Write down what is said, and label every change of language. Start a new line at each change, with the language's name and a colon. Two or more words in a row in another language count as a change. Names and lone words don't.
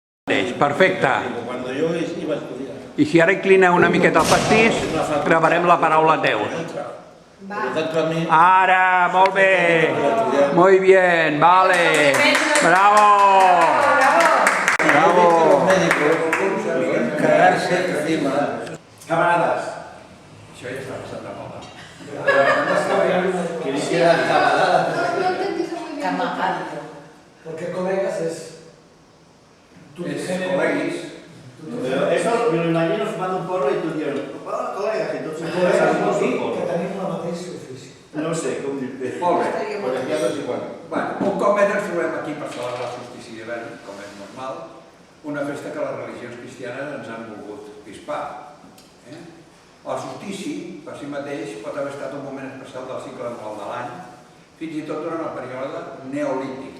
Catalan: Perfecte.
Spanish: Cuando yo iba a estudiar.
Catalan: I si ara inclineu una miqueta el pastís, gravarem la paraula Déu. Ara, molt bé.
Spanish: Muy bien, vale. Bravo. Bravo.
Catalan: Camarades. Això ja està passant de moda.
Spanish: Que hicieran camaradas. Camarada. Porque colegas es...
Catalan: És col·leguis.
Spanish: Eso me lo imagino fumando un porro y tú dices, hola colegas, entonces Colegas salimos que un porro.
Catalan: tenim la mateixa ofici. No sé, com dir-te. Molt bé, col·legiados i bueno. Un cop més ens trobem aquí per celebrar el solstici d'hivern, com és normal, una festa que les religions cristianes ens han volgut pispar. El solstici, per si mateix, pot haver estat un moment especial del cicle anual de l'any, fins i tot durant el període neolític.